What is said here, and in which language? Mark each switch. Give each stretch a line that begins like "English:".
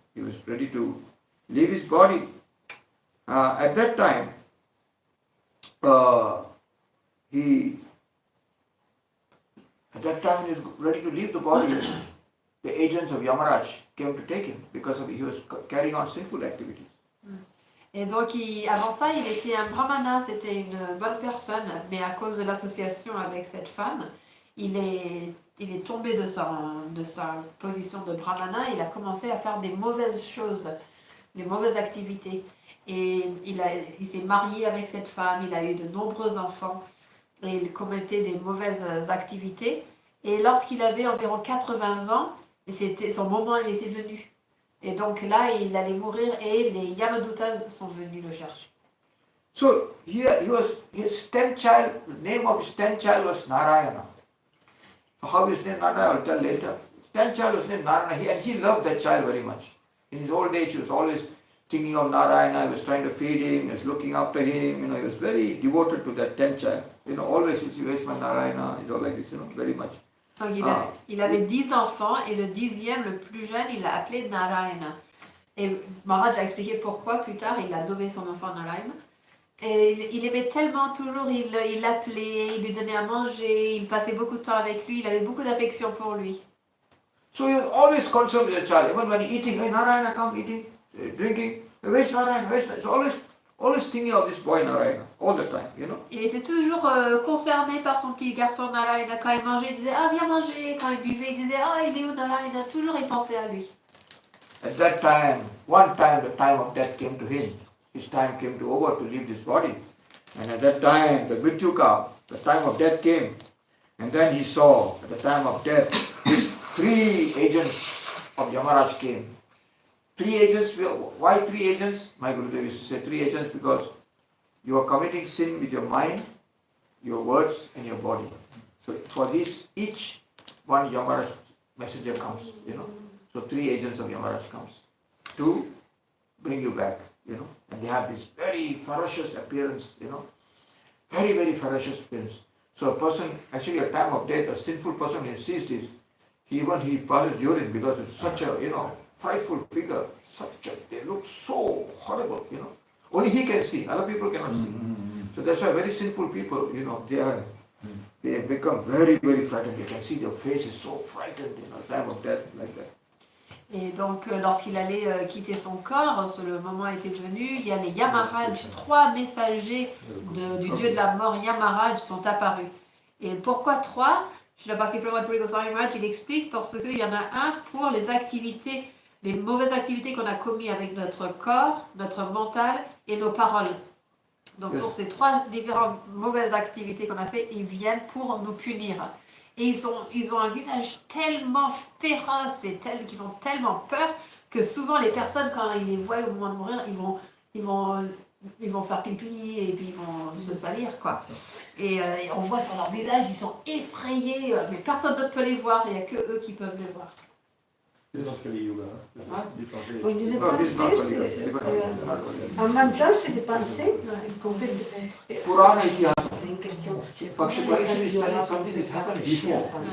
English: He was ready to leave his body. At that time, he was ready to leave the body. The agents of Yamaraj came to take him because he was carrying on sinful activities.
French: Et donc, avant ça, il était un brahmana, c'était une bonne personne, mais à cause de l'association avec cette femme, il est tombé de sa position de brahmana, il a commencé à faire des mauvaises choses, des mauvaises activités. Et il s'est marié avec cette femme, il a eu de nombreux enfants, et il commettait des mauvaises activités. Et lorsqu'il avait environ 80 ans, son moment il était venu. Et donc là, il allait mourir et les Yamadutas sont venus le chercher.
English: So here his 10th child, the name of his 10th child was Narayana. How his name Narayana, I'll tell later. His 10th child was named Narayana, and he loved that child very much. In his old age, he was always thinking of Narayana, he was trying to feed him, he was looking after him, you know, he was very devoted to that 10th child. You know, always, where's my Narayana, he's all like this, you know, very much.
French: Donc il avait 10 enfants et le 10e, le plus jeune, il l'a appelé Narayana. Et Maharaj a expliqué pourquoi plus tard il a nommé son enfant Narayana. Et il aimait tellement toujours, il l'appelait, il lui donnait à manger, il passait beaucoup de temps avec lui, il avait beaucoup d'affection pour lui.
English: So he was always concerned with the child, even when he eating, hey Narayana, come eating, drinking, where's Narayana, where's Narayana? So always thinking of this boy Narayana, all the time, you know.
French: Il était toujours concerné par son petit garçon Narayana. Quand il mangeait, il disait ah viens manger. Quand il buvait, il disait ah il est où Narayana. Toujours il pensait à lui.
English: At that time, one time the time of death came to him. His time came to over to leave this body. And at that time, the Mrityuka, the time of death came. And then he saw, at the time of death, 3 agents of Yamaraj came. 3 agents, why 3 agents? My Gurudev used to say 3 agents because you are committing sin with your mind, your words and your body. So for this, each one Yamaraj messenger comes, you know. So 3 agents of Yamaraj comes to bring you back, you know. And they have this very ferocious appearance, you know. Very, very ferocious appearance. So a person, actually at time of death, a sinful person, when he sees this, he passes urine because it's such a, you know, frightful figure, they look so horrible, you know. Only he can see, other people cannot see. So that's why very sinful people, you know, they become very, very frightened. They can see their face is so frightened, you know, time of death, like that.
French: Et donc lorsqu'il allait quitter son corps, le moment était venu, il y a les Yamaraj, 3 messagers du dieu de la mort, Yamaraj, sont apparus. Et pourquoi 3? Je l'ai Bhakti Maharaj, il explique parce qu'il y en a un pour les activités, les mauvaises activités qu'on a commises avec notre corps, notre mental et nos paroles. Donc pour ces 3 différentes mauvaises activités qu'on a fait, ils viennent pour nous punir. Et ils ont un visage tellement féroce et qui font tellement peur que souvent les personnes, quand ils les voient au moment de mourir, ils vont faire pipi et puis ils vont se salir, quoi. Et on voit sur leur visage, ils sont effrayés, mais personne d'autre peut les voir, il n'y a que eux qui peuvent les voir. Oui, les pensées, en mental, c'est des pensées qu'on fait.
Sanskrit: Purana Itihasa.
French: C'est une question.
English: Paksha Parishad is telling something that happened before.